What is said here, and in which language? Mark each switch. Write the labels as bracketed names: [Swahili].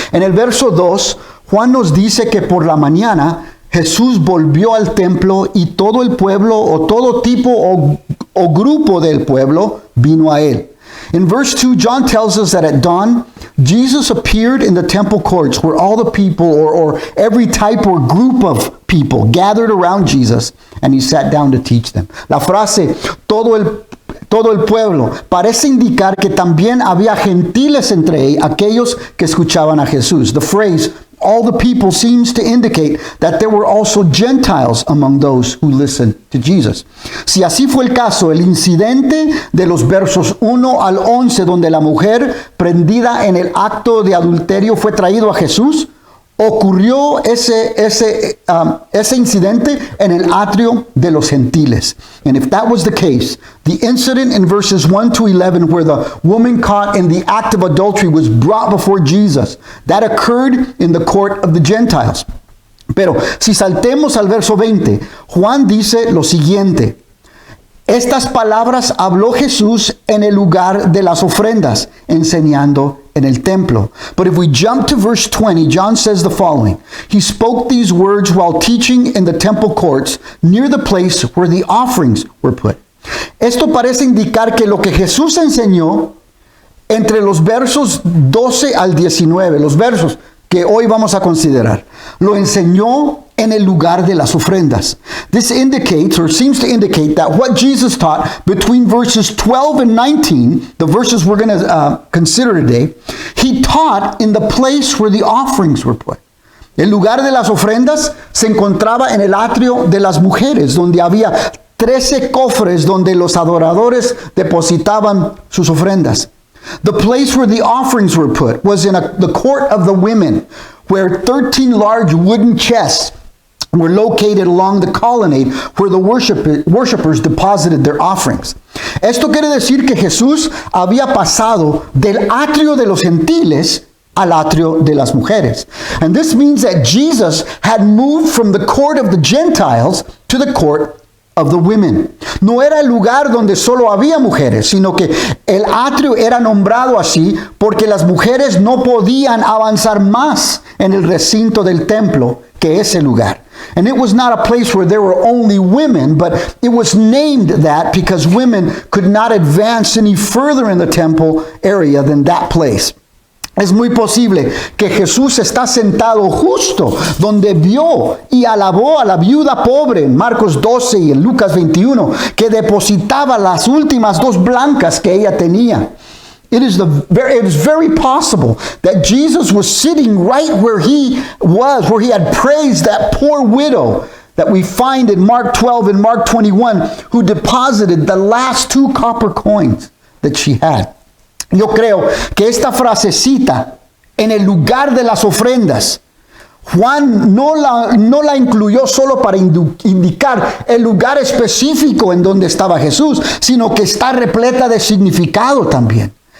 [Spanish] En el verso 2, Juan nos dice que por la mañana Jesús volvió al templo y todo el pueblo o todo tipo o grupo del pueblo vino a él. [English] In verse 2, John tells us that at dawn, Jesus appeared in the temple courts where all the people or every type or group of people gathered around Jesus and he sat down to teach them. [Spanish] La frase, todo el pueblo, parece indicar que también había gentiles entre aquellos que escuchaban a Jesús. [English] The phrase, all the people, seems to indicate that there were also Gentiles among those who listened to Jesus. [Spanish] Si así fue el caso, el incidente de los versos 1 al 11, donde la mujer prendida en el acto de adulterio fue traído a Jesús, ocurrió ese incidente en el atrio de los gentiles. [English] And if that was the case, the incident in verses 1 to 11 where the woman caught in the act of adultery was brought before Jesus, that occurred in the court of the Gentiles. [Spanish] Pero si saltemos al verso 20, Juan dice lo siguiente: estas palabras habló Jesús en el lugar de las ofrendas, enseñando en el templo. [English] But if we jump to verse 20, John says the following: he spoke these words while teaching in the temple courts near the place where the offerings were put. [Spanish] Esto parece indicar que lo que Jesús enseñó entre los versos 12 al 19, los versos que hoy vamos a considerar, lo enseñó en el lugar de las ofrendas. [English] This indicates, or seems to indicate, that what Jesus taught between verses 12 and 19, the verses we're going to consider today, he taught in the place where the offerings were put. [Spanish] El lugar de las ofrendas se encontraba en el atrio de las mujeres, donde había 13 cofres donde los adoradores depositaban sus ofrendas. [English] The place where the offerings were put was in the court of the women, where 13 large wooden chests were located along the colonnade where the worshipers deposited their offerings. [Spanish] Esto quiere decir que Jesús había pasado del atrio de los gentiles al atrio de las mujeres. [English] And this means that Jesus had moved from the court of the Gentiles to the court of the women. [Spanish] No era el lugar donde solo había mujeres, sino que el atrio era nombrado así porque las mujeres no podían avanzar más en el recinto del templo que ese lugar. [English] And it was not a place where there were only women, but it was named that because women could not advance any further in the temple area than that place. [Spanish] Es muy posible que Jesús está sentado justo donde vio y alabó a la viuda pobre en Marcos 12 y en Lucas 21, que depositaba las últimas 2 blancas que ella tenía. [English] It is very possible that Jesus was sitting right where he had praised that poor widow that we find in Mark 12 and Mark 21, who deposited the last 2 copper coins that she had. [Spanish] Yo creo que esta frasecita, en el lugar de las ofrendas, Juan no la incluyó solo para indicar el lugar específico en donde estaba Jesús, sino que está repleta de significado también.